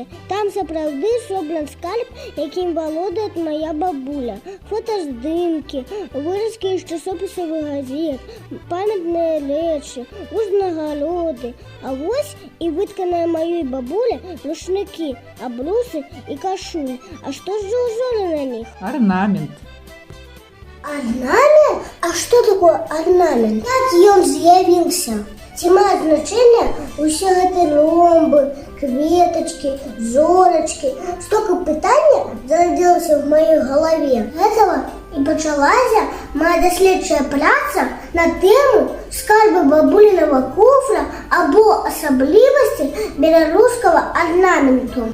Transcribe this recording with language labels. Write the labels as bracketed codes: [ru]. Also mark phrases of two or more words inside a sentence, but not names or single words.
[be] Там сапраўды зроблены скарб, якім валодае мая бабуля. Фотаздымкі, выразкі з часопісавых газет, памятныя рэчы, узнагароды. А вось і вытканыя маёй бабуля рушнікі, абрусы і кашуль. А што ж узоры на них? Орнамент. Орнамент? А што такое орнамент? Як ён з'явіўся? Ці мае значэнне ўсе гэтыя ромбы, кветачкі, зорачкі? Столько пытання зарадзілася в маёй галаве. Гэтага і пачалася моя даследчая праца на тэму скарбы бабулінага куфра або асаблівасці беларускага орнаменту.